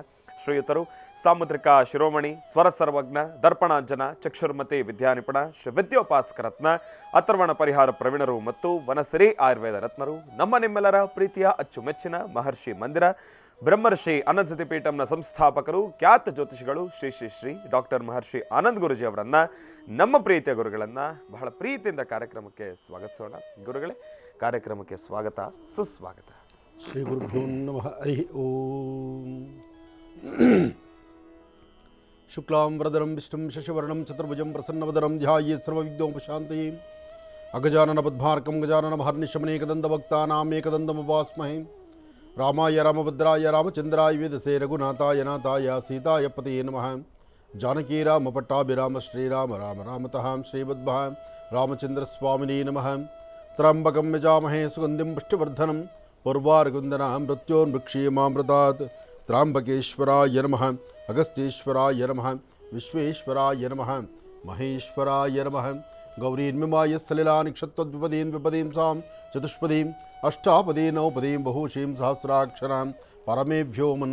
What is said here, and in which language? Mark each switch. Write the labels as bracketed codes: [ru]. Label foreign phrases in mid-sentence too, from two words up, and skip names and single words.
[kn] ಶ್ರೀಯುತರು ಸಾಮುದ್ರಿಕ ಶಿರೋಮಣಿ, ಸ್ವರ ಸರ್ವಜ್ಞ, ದರ್ಪಣಾಂಜನ, ಚಕ್ಷುರ್ಮತಿ ವಿದ್ಯಾನಿಪುಣ, ಶ್ರೀ ವಿದ್ಯೋಪಾಸಕ ರತ್ನ, ಅಥರ್ವಣ ಪರಿಹಾರ ಪ್ರವೀಣರು ಮತ್ತು ವನಸಿರಿ ಆಯುರ್ವೇದ ರತ್ನರು, ನಮ್ಮ ನಿಮ್ಮೆಲ್ಲರ ಪ್ರೀತಿಯ ಅಚ್ಚುಮೆಚ್ಚಿನ ಮಹರ್ಷಿ ಮಂದಿರ ಬ್ರಹ್ಮರ್ಷಿ ಅನಂತ ಪೀಠಂನ ಸಂಸ್ಥಾಪಕರು, ಖ್ಯಾತ ಜ್ಯೋತಿಷಿಗಳು ಶ್ರೀ ಶ್ರೀ ಶ್ರೀ ಡಾಕ್ಟರ್ ಮಹರ್ಷಿ ಆನಂದ್ ಗುರುಜಿ ಅವರನ್ನ, ನಮ್ಮ ಪ್ರೀತಿಯ ಗುರುಗಳನ್ನ ಬಹಳ ಪ್ರೀತಿಯಿಂದ ಕಾರ್ಯಕ್ರಮಕ್ಕೆ ಸ್ವಾಗತಿಸೋಣ. ಗುರುಗಳೇ, ಕಾರ್ಯಕ್ರಮಕ್ಕೆ ಸ್ವಾಗತ, ಸುಸ್ವಾಗತ. [sa] ಶ್ರೀ ಗುರುಭ್ಯೋ ನಮಃ. ಹರಿ ಓಂ. ಶುಕ್ಲಾಂ ವರದರಂ ವಿಷ್ಣುಂ ಶಶಿವರ್ಣಂ ಚತುರ್ಭುಜಂ ಪ್ರಸನ್ನವದನಂ ಧ್ಯಾಯೇತ್ ಸರ್ವವಿಘ್ನೋಪಶಾಂತಯೇ. ಅಗಜಾನನ ಪದ್ಮಾರ್ಕಂ ಗಜಾನನ ಮಹರ್ನಿಶಮನೇಕದಂತಭಕ್ತಾನಾಂ ಏಕದಂತಮುಪಾಸ್ಮಹೇ. ರಾಮಾಯ ರಾಮಭದ್ರಾಯ ರಾಮಚಂದ್ರಾಯ ವೇದಸೇ ರಘುನಾಥಾಯ ನಾಥಾಯ ಸೀತಾಯ ಪತಯೇ ನಮಃ. ಜಾನಕೀ ರಾಮ ಪಟ್ಟಾಭಿರಾಮ ಶ್ರೀರಾಮ ರಾಮ ರಾಮತಃ ಶ್ರೀಮದ್ಭ ರಾಮಚಂದ್ರ ಸ್ವಾಮಿನೇ ನಮಃ. ತ್ರ್ಯಂಬಕಂ ಯಜಾಮಹೇ ಸುಗಂಧಿಂ ಪುಷ್ಟಿವರ್ಧನಂ ಪೂರ್ವಾರ್ಗುಂದನಾಂ ಮೃತ್ಯೋನ್ಮೃಕ್ಷೀಯಮಾಮೃತಾತ್. ತ್ರ್ಯಂಬಕೇಶ್ವರಾಯ ನಮಃ, ಅಗಸ್ತ್ಯೇಶ್ವರಾಯ ನಮಃ, ವಿಶ್ವೇಶ್ವರಾಯ ನಮಃ, ಮಹೇಶ್ವರಾಯ ನಮಃ. ಗೌರೀನ್ಮಿಮಾಯ ಸಲಿಲಾನಿಕ್ಷತ್ವದ್ವಿಪದೀಂ ವಿಪದೀಂ ಸಾಂ ಚತುಷ್ಪದೀಂ ಅಷ್ಟಾಪದೀಂ ನವಪದೀಂ ಬಹುಶೀಂ ಸಹಸ್ರಾಕ್ಷರಾಂ ಪರಮೇಭ್ಯೋ ಮನ್.